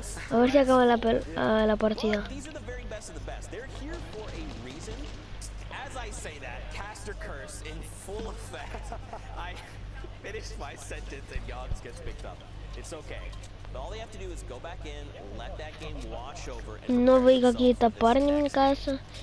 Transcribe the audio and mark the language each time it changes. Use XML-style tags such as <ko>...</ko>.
<es>A ver si acaba la partida.</es> <en>These are the very best of the best. They're here for a reason. As I say that, caster curse in full effect. I finished my sentence and Yogs gets picked up. It's okay. But all they have to do is go back in, let that game wash over.</en> <ru>Новые какие-то парни, мне кажется.</ru>